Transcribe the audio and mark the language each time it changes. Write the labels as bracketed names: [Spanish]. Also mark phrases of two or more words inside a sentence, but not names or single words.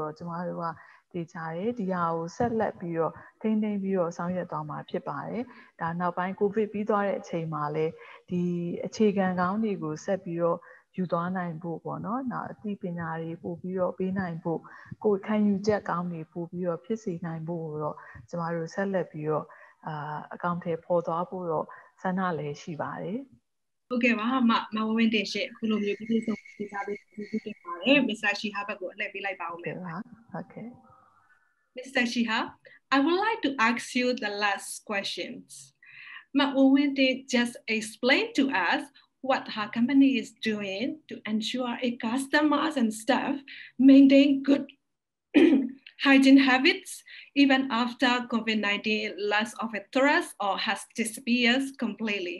[Burmese] တော့ကျမတို့ကတေချာတယ်ဒီဟာကိုဆက်လက်ပြီးတော့ထိန်းသိမ်းပြီးတော့ဆောင်ရွက်သွားမှာဖြစ်ပါတယ်ဒါနောက်ပိုင်းကိုဗစ်ပြီးသွားတဲ့အချိန်မှာလည်းဒီအခြေခံကောင်းတွေကိုဆက်ပြီးတော့ယူသွားနိုင်ဖို့ပေါ့နော်နောက်အသိပညာတွေပို့ပြီးတော့ပေးနိုင်ဖို့ကိုယ်ခံယူချက်ကောင်းတွေပို့ပြီးတော့ဖြစ်စေနိုင်ဖို့တော့ကျမတို့ဆက်လက်ပြီးတော့အကောင့်ထဲပေါ်သွားဖို့တော့ဆန္ဒလည်းရှိပါတယ် ဟုတ်ကဲ့ပါမဝင်းတင်ရှင့်ခုလိုမျိုးပြည်စုံပြသပေးတင်ပါတယ် Mr. Shihab ကိုအလှည့်ပေးလိုက်ပါဦးမယ် ဟုတ်ကဲ့ [English] Mr. Shihab, I would like to ask you the last questions. Ma Wawintin just explained to us what her company is doing to ensure its customers and staff maintain good hygiene habits even after COVID-19 loss of a threat or has disappeared completely.